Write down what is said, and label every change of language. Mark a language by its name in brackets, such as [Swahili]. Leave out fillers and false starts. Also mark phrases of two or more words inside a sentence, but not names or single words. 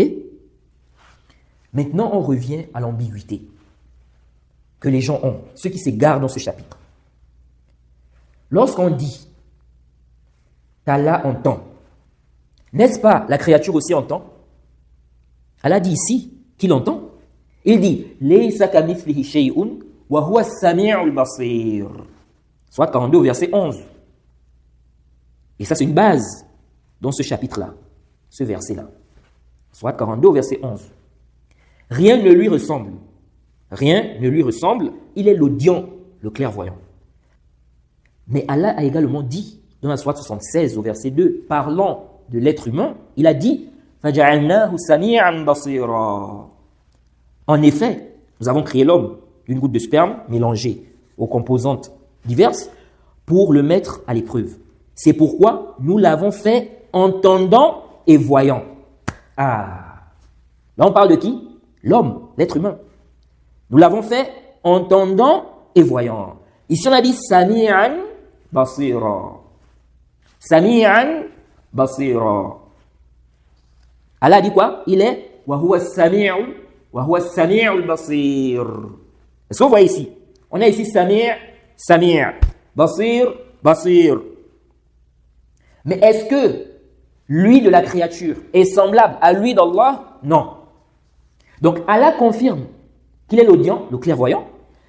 [French] Maintenant, on revient à l'ambiguïté que les gens ont, ceux qui s'égarent dans ce chapitre. Lorsqu'on dit qu'Allah entend, n'est-ce pas la créature aussi entend? Allah dit ici qu'il entend. Il dit [Arabic] ليس كمثله شيء وهو السميع البصير. [French] Soit 42 verset 11. Et ça c'est une base dans ce chapitre-là, ce verset-là. Soit 42 verset 11. Rien ne lui ressemble. Rien ne lui ressemble. Il est l'audient, le clairvoyant. Mais Allah a également dit, dans la sourate 76 au verset 2, parlant de l'être humain, il a dit [Arabic] فَجَعَلْنَاهُ سَمِيعًا بَصِيرًا. [French] En effet, nous avons créé l'homme d'une goutte de sperme mélangée aux composantes diverses pour le mettre à l'épreuve. C'est pourquoi nous l'avons fait entendant et voyant. Ah, là on parle de qui? L'homme, l'être humain. Nous l'avons fait entendant et voyant. Ici on a dit [Arabic] سميعا بصيرا. سميعا بصيرا. [French] Allah a dit quoi? Il est [Arabic] وهو السميع البصير. [French] Est-ce que vous voyez ici? On a ici [Arabic] سميع، بصير، بصير. [French] Mais est-ce que lui de la créature est semblable à lui d'Allah? Non. Donc Allah confirme qu'il est l'audient, le clairvoyant.